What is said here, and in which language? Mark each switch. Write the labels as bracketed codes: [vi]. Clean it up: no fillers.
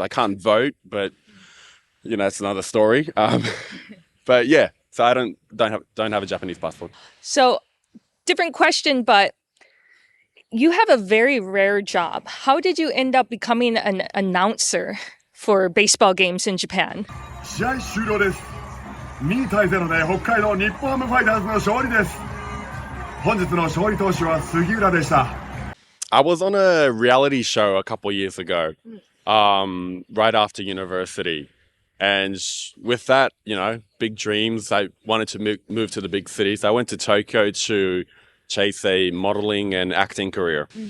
[en] I can't vote, but it's another story. But yeah, so I don't have a Japanese passport. So, different question, but you have a very rare job. How did you end up becoming an announcer for baseball games in Japan? [ja] 試合終了です。 2対0で北海道日本ハムファイターズの勝利です。本日の勝利投手は杉浦でした。 [en] I was on a reality show a couple years ago, right after university. And with that, big dreams, I wanted to move to the big cities. I went to Tokyo to chase a modeling and acting career.